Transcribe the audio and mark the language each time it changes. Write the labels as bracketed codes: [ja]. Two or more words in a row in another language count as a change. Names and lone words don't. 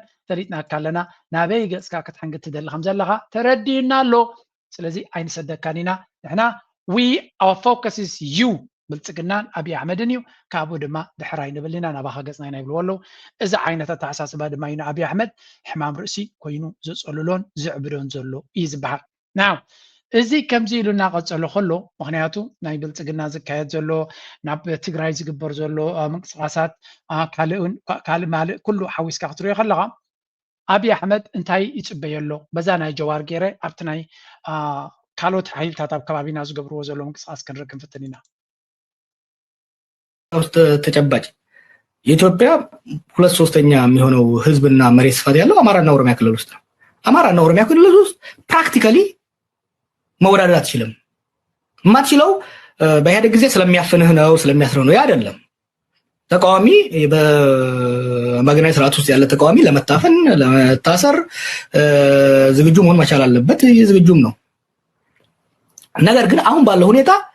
[ti] ተሪጥናካ ኣለና ናበይ ገፅካ ክትሕንግት ትደሊ ከም ዘለካ ተረዲእና ኣሎ ስለዚ ኣይንሰደካን ኢና ንሕና [en] we our focus is [ti] ዩ ብልፅግናን ኣብይ ኣሕመድን እዩ ካብኡ ድማ ድሕር ኣይንብል ኢና ናባኻ ገፅና ኢና ይብልዎ ኣለዉ እዚ ዓይነት ኣተሓሳስባ ድማ እዩ ንኣብይ ኣሕመድ ሕማም ርእሲ ኮይኑ ዘፀልሎን ዝዕብዶን ዘሎ እዩ ዝበሃል ናው እዚ ከምዚ ኢሉ እናቐፀሎ ከሎ ምክንያቱ ናይ ብልፅግና ዝካየድ ዘሎ ናብ ትግራይ ዝግበር ዘሎ ምንቅስቃሳት ካልእ ማልእ ኩሉ ሓዊስካ ክትሪኦ ከለካ ኣብይ ኣሕመድ እንታይ ይፅበየሎ በዛ ናይ ጀዋር ገይረ ኣብቲ ናይ ካልኦት ሓይልታት ኣብ ከባቢና ዝገብርዎ ዘሎ ምንቅስቃስ ክንርኢ ክንፍትን ኢና [am] ውስጥ ተጨባጭ የኢትዮጵያ 2/3 የሚሆነው ህዝብና መሬት ስፋት ያለው አማራና ኦሮሚያ ክልል ውስጥ ነው። አማራና ኦሮሚያ ክልል ውስጥ ፕራክቲካሊ መወዳደር አትችልም። የማትችለው በኢህአዴግ ጊዜ ስለሚያፍንህ ነው ስለሚያስረው ነው ያ አይደለም። ተቃዋሚ በአገናኝ ስርዓት ውስጥ ያለ ተቃዋሚ ለመታፈን ለመታሰር ዝግጁ መሆን መቻል አለበት። ዝግጁም ነው። ነገር ግን አሁን ባለው ሁኔታ